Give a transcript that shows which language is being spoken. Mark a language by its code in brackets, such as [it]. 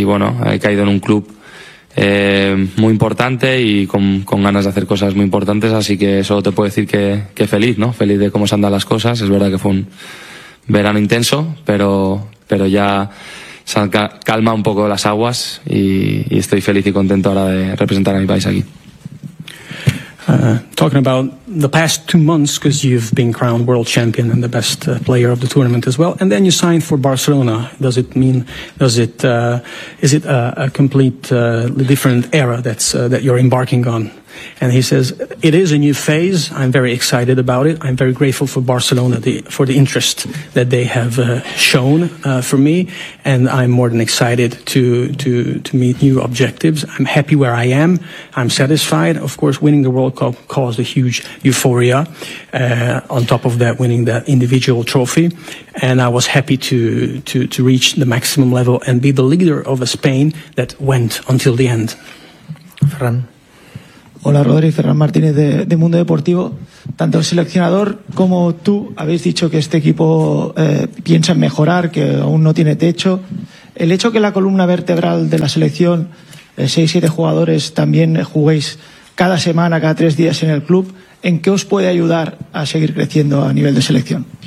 [es] Y bueno, he caído en un club muy importante y con ganas de hacer cosas muy importantes, así que solo te puedo decir que feliz, ¿no? Feliz de cómo se han dado las cosas. Es verdad que fue un verano intenso, pero ya se calma un poco las aguas y estoy feliz y contento ahora de representar a mi país aquí. [en] Talking about the past 2 months, because you've been crowned world champion and the best player of the tournament as well, and then you signed for Barcelona. Is it a complete different era that you're embarking on? And he says, it is a new phase. I'm very excited about it. I'm very grateful for Barcelona, for the interest that they have shown for me. And I'm more than excited to meet new objectives. I'm happy where I am. I'm satisfied. Of course, winning the World Cup caused a huge euphoria. On top of that, winning that individual trophy. And I was happy to reach the maximum level and be the leader of a Spain that went until the end. [es] Ferran. Hola, Rodri. Ferran Martínez de Mundo Deportivo. Tanto el seleccionador como tú habéis dicho que este equipo piensa en mejorar, que aún no tiene techo. El hecho que la columna vertebral de la selección, 6-7 jugadores, también juguéis cada semana, cada 3 días en el club, ¿en qué os puede ayudar a seguir creciendo a nivel de selección?